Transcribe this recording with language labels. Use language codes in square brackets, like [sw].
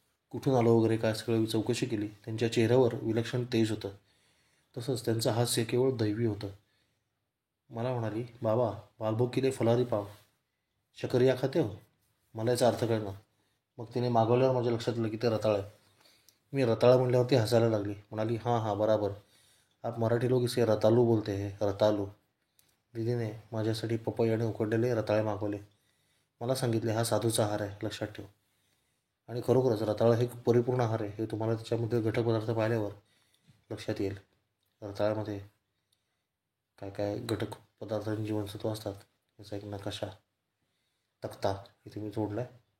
[mr] कुठून आलो वगैरे काय सगळं चौकशी केली. त्यांच्या चेहऱ्यावर विलक्षण तेज होतं. तसंच त्यांचं हास्य केवळ दैवी होतं. मला म्हणाली, [hi] बाबा बालभोग किती फलारी पाव शकरिया खाते हो. [mr] मला याचा अर्थ कळला. मग तिने मागवल्यावर माझ्या लक्षात आलं की ते रताळ आहे. मी रताळा म्हणल्यावरती हसायला लागली. म्हणाली, [hi] हां हां बराबर, आप मराठी लोक इसे रतालू बोलते हैं, रतालू. [mr] दीदीने माझ्यासाठी पपई आणि उकडलेले रताळे मागवले. मला सांगितले, हा साधूचा आहार आहे, लक्षात ठेव. आणि खरोखरच रताळं हे परिपूर्ण आहार आहे हे तुम्हाला त्याच्यामध्ये घटक पदार्थ पाहिल्यावर लक्षात येईल. रताळ्यामध्ये काय काय घटक पदार्थांची जीवनसत्व असतात याचा एक नकाशा तक्ता इथे मी जोडला आहे.